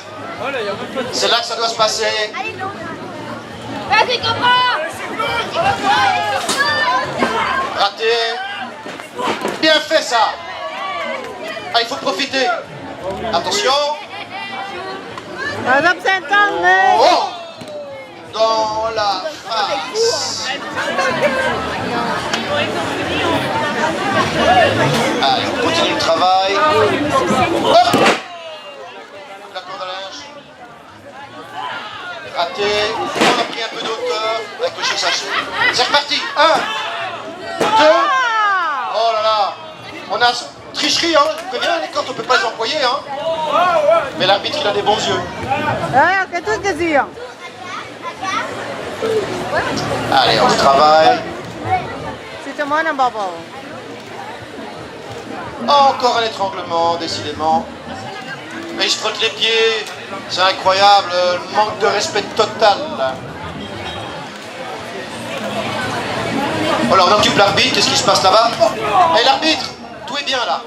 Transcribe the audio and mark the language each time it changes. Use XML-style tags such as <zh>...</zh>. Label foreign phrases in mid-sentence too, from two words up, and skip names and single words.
<fr>C'est là que ça doit se passer. Vas-y, comprends! Raté. Bien fait ça. Ah, il faut profiter. Attention.</fr> <nl>Pas op zijn tand, nee.</nl> <fr>Oh! Dans la face. Allez, on continue le travail. Hop! La corde à linge. Raté. On a pris un peu d'auteur avec le sachet. C'est reparti. 1, 2. Oh là là. On a tricherie, hein. Je préviens, les cartes, on peut pas les employer, hein. Mais l'arbitre, il a des bons yeux.</fr> <nl>Ja, ik heb het gezien.</nl> <fr>Allez, on se travaille.</fr> <nl>Zit er maar een babbel.</nl> <fr>Encore un étranglement, décidément. Mais il se frotte les pieds. C'est incroyable, le manque de respect total. Oh là, on occupe l'arbitre, qu'est-ce qui se passe là-bas? Hé l'arbitre, tout est bien là.</fr>